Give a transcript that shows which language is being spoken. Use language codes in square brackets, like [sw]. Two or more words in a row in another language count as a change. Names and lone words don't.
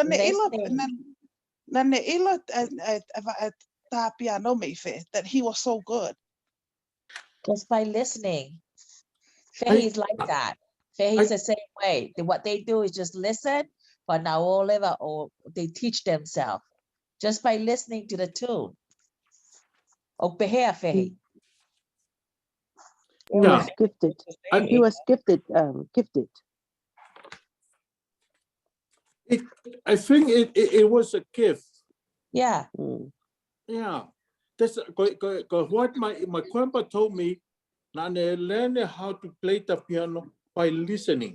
[en] That he was so good. Just by listening. Fehi's like that. Fehi's the same way. What they do is just listen, but now all over, or they teach themselves just by listening to the tune. [to] O pehe Fehi. [en] Yeah. gifted. I- He was gifted. Gifted. I think it was a gift. Yeah. Yeah. That's what my grandpa told me. Now they learn how to play the piano by listening.